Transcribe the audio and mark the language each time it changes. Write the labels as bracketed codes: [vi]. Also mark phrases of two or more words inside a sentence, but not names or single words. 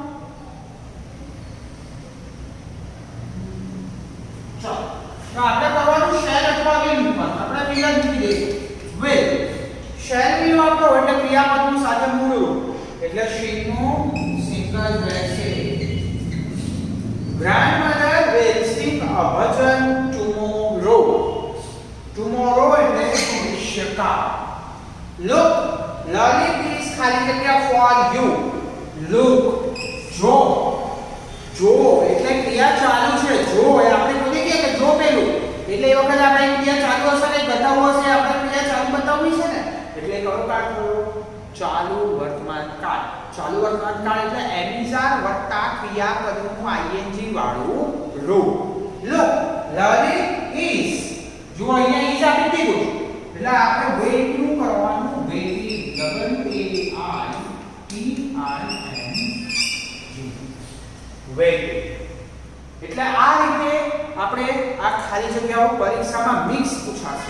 [gu] ચાલો તો આપણે કરવાનું શેલ અથવા વિલ મૂકવાનું. આપણે વિલ જ મૂકી દઈએ. [en] will shall will [gu] વાપરો એટલે ક્રિયાપદનું સાદું મૂળ રૂપ એટલે she નું સિંગલ રહેશે. [en] grandmother will sing a bhajan tomorrow. [gu] tomorrow એટલે ભવિષ્યકાળ. [en] look Lalit is [gu] ખાલી જગ્યા [en] for you. [gu] look જો જો એટલે ક્રિયા ચાલુ છે. જો એ આપણે બોલી કે જો પેલું એટલે એ વખત આપણે ક્રિયા ચાલુ હશે ને બતાવવું હશે. આપણે ક્રિયા ચાલુ બતાવવી છે ને એટલે કયો કાળ થયો? ચાલુ વર્તમાન કાળ. ચાલુ વર્તમાન કાળ એટલે [en] am is are [gu] વત્તા ક્રિયાપદનું ing વાળું રૂપ. [en] look Lalit is [gu] જો અહીંયા is આપી દીધું એટલે આપણે wait નું કરવાનું. [en] wait wait [gu] એટલે આ રીતે આપણે આ ખાલી જગ્યાઓ પરીક્ષામાં મિક્સ પૂછાશે.